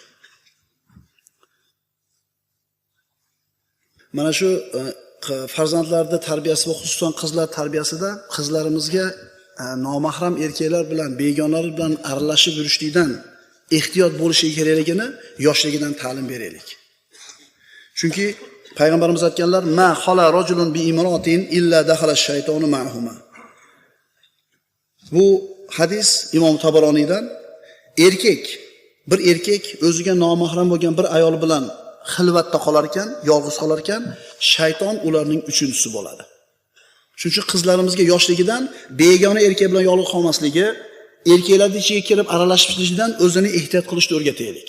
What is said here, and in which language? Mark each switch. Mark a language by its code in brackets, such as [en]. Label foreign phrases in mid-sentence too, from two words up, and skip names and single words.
[uz] Mana shu farzandlarning tarbiyasi va xususan qizlar tarbiyasida qizlarimizga nomahram erkaklar bilan, begonalar bilan aralashib yurishlikdan ehtiyot bo'lishi kerakligini yoshligidan ta'lim beraylik. Chunki payg'ambarimiz aytganlar: [ar] "Ma xala rajulun bi imrotin illa dakhala shaytonu ma'huma." [uz] Bu hadis Imom Tabaroniydan. Bir erkak o'ziga nomahram bo'lgan bir ayol bilan xilvatda qolar ekan, yolg'iz qolar ekan, shayton ularning uchinchisi bo'ladi. Shuning uchun qizlarimizga yoshligidan begona erkak bilan yolg'iz qolmasligi, erkaklarning ichiga kirib aralashishlikdan o'zini ehtiyot qilishni o'rgataylik.